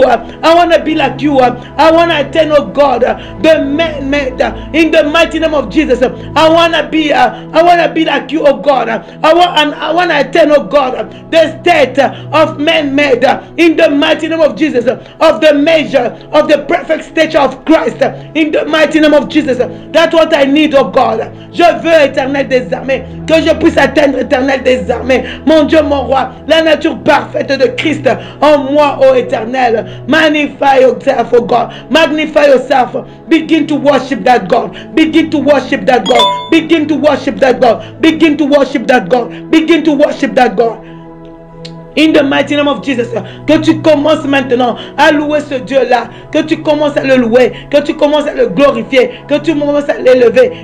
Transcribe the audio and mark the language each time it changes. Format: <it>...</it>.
<en>I want to be like you. I want to attain, oh God, the man made in the mighty name of Jesus. I want to be like you, oh God. I want to attain, oh God, the state of man made in the mighty name of Jesus, of the measure of the perfect stature of Christ in the mighty name of Jesus. That's what I need, oh God.</en> <fr>Je veux, Éternel des armées, que je puisse atteindre, Éternel des armées, mon Dieu, mon roi, la nature parfaite de Christ en moi, oh Éternel.</fr> <en>Magnify yourself, oh God. Magnify yourself. Begin to worship that God. Begin to worship that God. Begin to worship that God. Begin to worship that God. Begin to worship that God.</en> <fr>In the mighty name of Jesus, que tu commences maintenant à louer ce Dieu-là, que tu commences à le louer, que tu commences à le glorifier, que tu commences à l'élever.</fr>